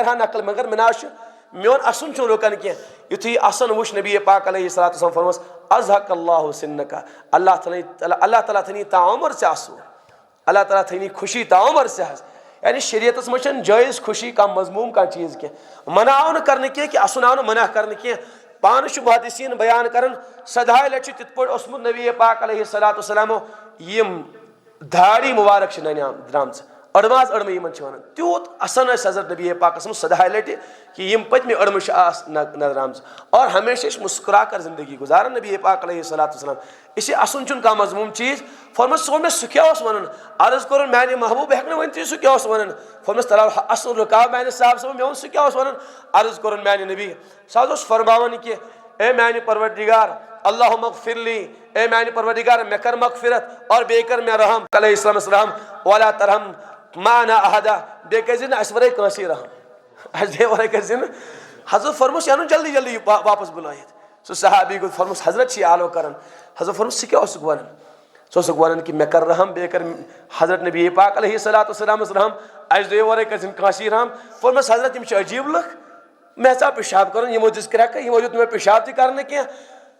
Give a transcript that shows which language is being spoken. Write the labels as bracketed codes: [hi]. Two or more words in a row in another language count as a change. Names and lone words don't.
[ks] ہا نقل مگر مےٚ نہ حظ چھُ میون اَسُن چھُنہٕ رُکان کینٛہہ یُتھُے یہِ اَسُن وُچھ نبی پاک [ar] علیہ الصلوۃ والسلام [ks] فرمووُس [ar] اضحک اللہ سِنکا [ks] اللہ تعالیٰ تھٲینی تعمر ژےٚ اَصوٗل اللہ تعالیٰ تھٲینی خوشی تعمر ژےٚ حظ یعنی شریعتس منٛز چھنہٕ جٲیز خوشی کانٛہہ مضموٗم کانٛہہ چیٖز کینٛہہ منع آو نہٕ کرنہٕ کینٛہہ کہِ اَسُن آو نہٕ منع کرنہٕ کینٛہہ پانہٕ چھُ محدثیٖن بیان کران سدہاے لٹہِ چھُ تِتھ پٲٹھۍ اوسمُت نبی پاک [ar] علیہ الصلوۃ [ks] والسلامو یِم داڑھی مُبارک چھِ درٛامژٕ أڑماز أڑمہٕ یِمن چھِ ونان تیوٗت اَسان ٲسۍ حضرت نبی پاکس منٛز سدہاے لٹہِ کہِ یِم پٔتمہِ أڑمہٕ چھِ نظرآمژٕ اور ہمیشہ ٲسۍ [ur] مُسکرا کر زندگی [ks] گُزاران نبی پاک [ar] علیہ الصلوۃ والسلام [ks] اسی اَسُن چھُنہٕ کانٛہہ مضموٗم چیٖز فرمووُس ژٕ وَن مےٚ سُہ کیٛاہ اوس ونان عرض کوٚرُن میانہِ محبوٗب ہٮ۪کہٕ نہٕ ؤنتھٕے سُہ کیٛاہ اوس ونان فرمووُس تلو اَسُن رُکاو میانہِ صاحب صٲب مےٚ ووٚن سُہ کیٛاہ اوس ونان عرض کوٚرُن میانہِ نبی سُہ حظ اوس فرماوان کہِ اے میانہِ پروردگار [ar] اللہُم اغفر لی [ks] اے میانہِ پروردگار مےٚ کر مغفرت اور بیٚیہِ کر مےٚ رحم علیہ السلامس رحم [ar] ولا ترحم معنا احدا [ks] بیٚیہِ کٔرۍ زِ نہٕ اَسہِ ورٲے کٲنٛسی رحم اَسہِ دے ورٲے کٔرۍ زِ نہٕ حضرت فرمووُس یہِ اَنُن جلدی جلدی واپس بُلٲیِتھ سُہ صحابی گوٚو فرمووُس حضرت چھِ یہِ آلو کران حضرت فرمووُس ژٕ کیٛاہ اوسُکھ ونان ژٕ اوسُکھ ونان کہِ مےٚ کر رحم بیٚیہِ کر حضرت نبی پاک [ar] علیہ الصلوۃ [ks] والسلامس رحم اَسہِ دے ورٲے کٔرۍ زِ نہٕ کٲنٛسی رحم فرمووُس حضرت یِم چھِ عجیٖب لُکھ مےٚ ژاو پِشاب کرُن یِمو دِژ کرٛٮ۪کہٕ یِمو دیُت نہٕ مےٚ پِشاب تہِ کرنہٕ کینٛہہ